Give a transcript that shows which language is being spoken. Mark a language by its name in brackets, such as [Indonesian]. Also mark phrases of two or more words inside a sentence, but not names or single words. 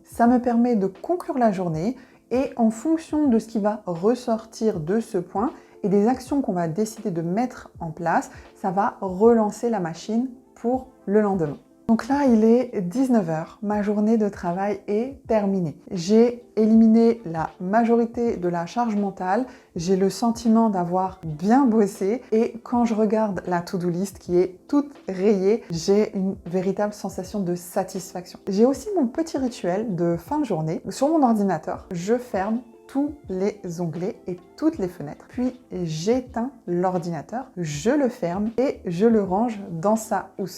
[French] Ça me permet de conclure la journée et en fonction de ce qui va ressortir de ce point et des actions qu'on va décider de mettre en place, ça va relancer la machine pour le lendemain. Donc là, il est 19h, ma journée de travail est terminée. J'ai éliminé la majorité de la charge mentale, j'ai le sentiment d'avoir bien bossé et quand je regarde la [English] to-do list [French] qui est toute rayée, j'ai une véritable sensation de satisfaction. J'ai aussi mon petit rituel de fin de journée. Sur mon ordinateur, je ferme tous les onglets et toutes les fenêtres. Puis j'éteins l'ordinateur, je le ferme et je le range dans sa housse.